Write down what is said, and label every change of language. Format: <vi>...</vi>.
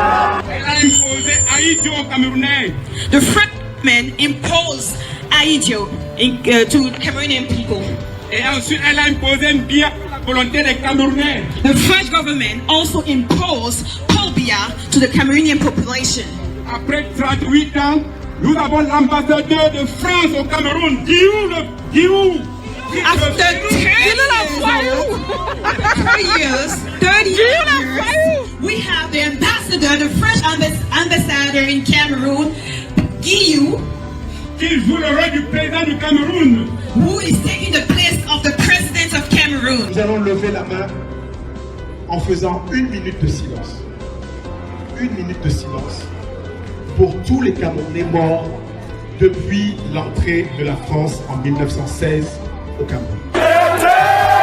<en>The French government imposed Aïdjo to Cameroonian people.</en> <fr>Et ensuite, elle a imposé une bière à la volonté des Camerounais.</fr> <en>The French government also imposed Paul Biya to the Cameroonian population.</en> <fr>Après 38 ans, nous avons l'ambassadeur de France au Cameroun, Guillaume.</fr> <en>After 30 years, we have the ambassador, the French ambassador in Cameroon, Guillaume,</en> <fr>qui joue le rôle du président du Cameroun,</fr> <en>who is taking the place of the president of Cameroon.</en> <fr>Nous allons lever la main en faisant 1 minute de silence. 1 minute de silence pour tous les Camerounais morts depuis l'entrée de la France en 1916 au Cameroun.</fr>